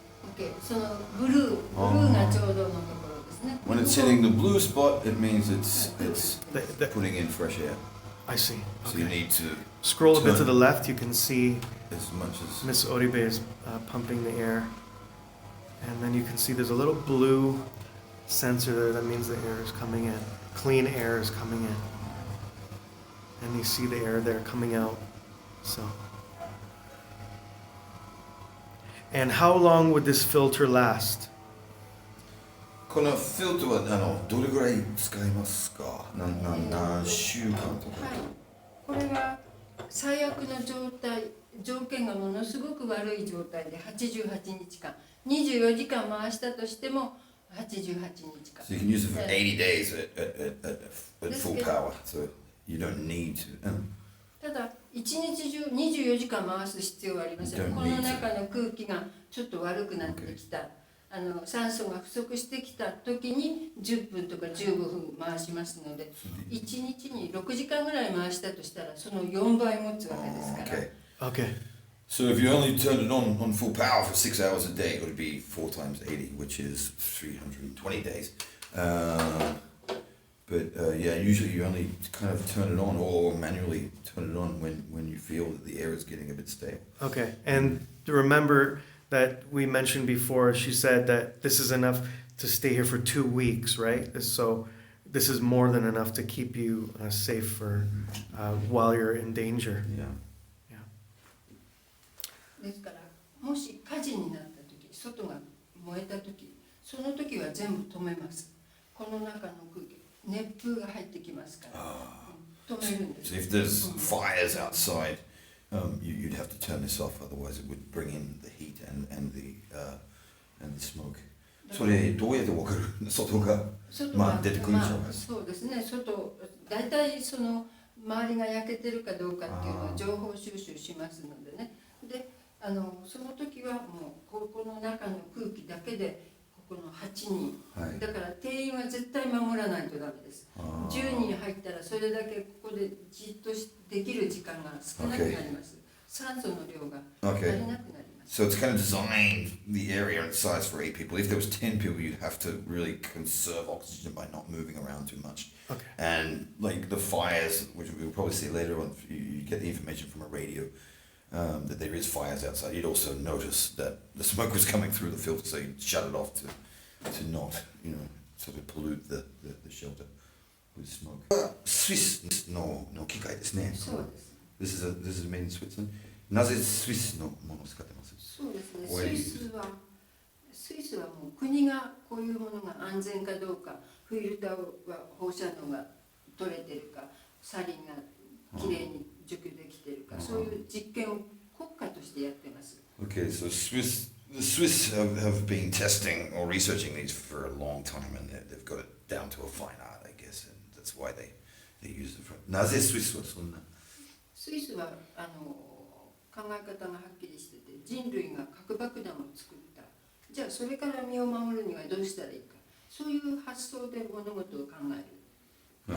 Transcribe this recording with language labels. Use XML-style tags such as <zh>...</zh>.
<ja>OK、そのブルーがちょうどのところですね。</ja> <en>When it's hitting the blue spot, it means it's The- putting in fresh air. I see. So you Okay. need to Scroll a bit to turn the left, you can see as much as. Miss Oribe is pumping the air. And then you can see there's a little blue sensor there. That means the air is coming in. Clean air is coming in. And you see the air there coming out. So. And how long would this filter last?</en> <ja>このフィルターはどれぐらい使いますか？何週間とか。はい、これは最悪の状態、条件がものすごく悪い状態で88日間、24時間回したとしても88日間。</ja> <en>So you can use it for 80 days at full power. So you don't need to.</en> <ja>ただ一日中24時間回す必要はありません。</ja> <en>Don't</en> <ja>この</ja> <en>need to.</en> <ja>中の空気がちょっと悪くなってきた、酸素が不足してきた時に10分とか15分回しますので、1日に6時間ぐらい回したとしたらその4倍持つわけですから。</ja> <en>Okay. Okay. So if you only turn it on full power for 6 hours a day, it would be 4 times 80, which is 320 days. But yeah, usually you only kind of turn it on or manually turn it on when you feel that the air is getting a bit stale. Okay. And remember that we mentioned before, she said that this is enough to stay here for 2 weeks, right? So this is more than enough to keep you safe for while you're in danger. Yeah.</en> <ja>ですからもし火事になった時、外が燃えた時、その時は全部止めます。この中の空気、熱風が入ってきますから、止めるんです。</ja> <en>So if there's fires outside, you'd have to turn this off, otherwise it would bring in the heat and the smoke.</en> <ja>それどうやってわかる？外が出てくるじゃないですか。そうですね。外、大体その周りが焼けてるかどうかっていうのを情報収集しますのでね。で、その時はもうここの中の空気だけでここの8人、はい、だから定員は絶対守らないとダメです。10人入ったらそれだけここでじっとできる時間が少なくなります。酸素の量が足りなくなります。</ja> <en>So it's kind of designed the area and size for 8 people. If there was 10 people, you'd have to really conserve oxygen by not moving around too much. Okay. And like the fires, which we'll probably see later on, you get the information from a radio that there is fires outside. You'd also notice that the smoke was coming through the filter, so you'd shut it off to not, sort of pollute the shelter with smoke.</en> <ja>Swiss no 機械ですね。そうです。</ja> <en>This is made in Switzerland.</en> <ja>なぜスイスのものを使ってます？そうですね。スイスはもう国がこういうものが安全かどうか、フィルターは放射能が取れてるか、サリンがきれいに除去できてるか、そういう実験を国家としてやってます。</ja> <en>Okay, so the Swiss have been testing or researching these for a long time, and they've got it down to a fine art, I guess, and that's why they use it for.</en> <ja>なぜスイスはそんな？スイスは考え方がはっきりしてて、人類が核爆弾を作った。じゃあそれから身を守るにはどうしたらいいか。そういう発想で物事を考える。</ja>